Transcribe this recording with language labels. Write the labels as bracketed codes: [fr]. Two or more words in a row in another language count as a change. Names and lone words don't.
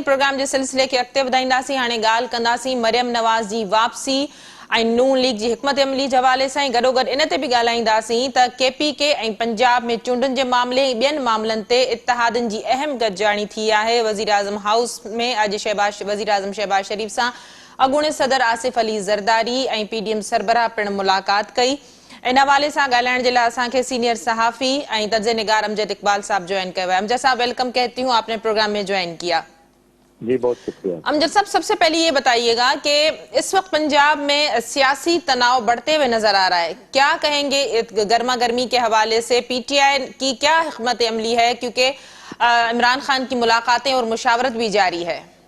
[sd] پروگرام جے سلسلے کے اڳिते वधाईंदासीं. हाणे ॻाल्हि कंदासीं मरियम नवाज़ जी वापसी ऐं नून लीग जी हिकमत अमली जे हवाले सां. गॾोगॾु इन ते बि ॻाल्हाईंदासीं त KPK ऐं पंजाब में चूंडनि जे मामले ऐं ॿियनि मामलनि ते इत्तेहादनि जी अहम गॾिजाणी थी आहे. वज़ीर आज़म हाउस में अॼु वज़ीर आज़म शहबाज शरीफ़ सां अॻूणे सदर आसिफ अली ज़रदारी ऐं PDM सरबराह पिणु मुलाक़ात कई. इन हवाले सां ॻाल्हाइण जे लाइ असांखे सीनियर सहाफ़ी ऐं तर्ज़ निगार अमजद इकबाल साहब ज्वाइन कयो है. [ur] امجد صاحب ویلکم کہتی ہوں، آپ نے پروگرام میں جوائن کیا. جی بہت شکریہ. امجد صاحب، سب سے پہلے یہ بتائیے گا کہ اس وقت پنجاب میں سیاسی تناؤ بڑھتے ہوئے نظر آ رہا ہے. کیا کہیں گے گرما گرمی کے حوالے سے؟ PTI کی کیا حکمت عملی ہے، کیونکہ عمران خان کی ملاقاتیں اور مشاورت بھی جاری ہے?